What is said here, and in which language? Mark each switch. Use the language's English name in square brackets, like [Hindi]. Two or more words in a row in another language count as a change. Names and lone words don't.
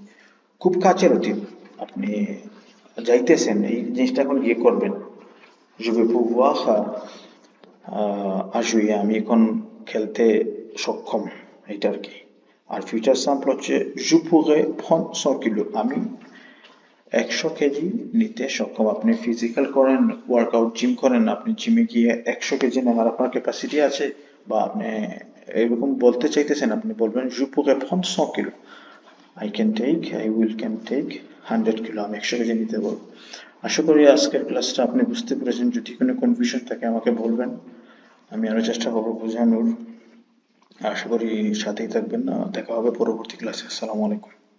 [Bangla] খুব কাছের অতীত, আপনি যাইতেছেন, এই জিনিসটা এখন গিয়ে করবেন। [French] je vais pouvoir jouer, [Bangla] আমি এখন খেলতে সক্ষম, এটা আর কি। আর ফিউচার স্যাম্পল হচ্ছে [French] je pourrais prendre [Bangla] 100 কিলো, আমি 100 কেজি নিতে সক্ষম। আপনি ফিজিক্যাল করেন, ওয়ার্কআউট, জিম করেন, আপনি জিমে গিয়ে 100 কেজি নেওয়ার আপনার ক্যাপাসিটি আছে, বা আপনি এরকম বলতে চাইতেছেন, আপনি বলবেন [French] je pourrais prendre [Bangla] 100 কিলো, [English] I will can take 100 কিলো, [Bangla] আমি 100 কেজি নিতে পারবো। আশা করি আজকের ক্লাসটা আপনি বুঝতে পেরেছেন। যদি কোনো কনফিউশন থাকে আমাকে বলবেন, আমি আরো চেষ্টা করবো বোঝানোর। আশা করি সাথেই থাকবেন। দেখা হবে পরবর্তী ক্লাসে। [Arabic] السلام عليكم.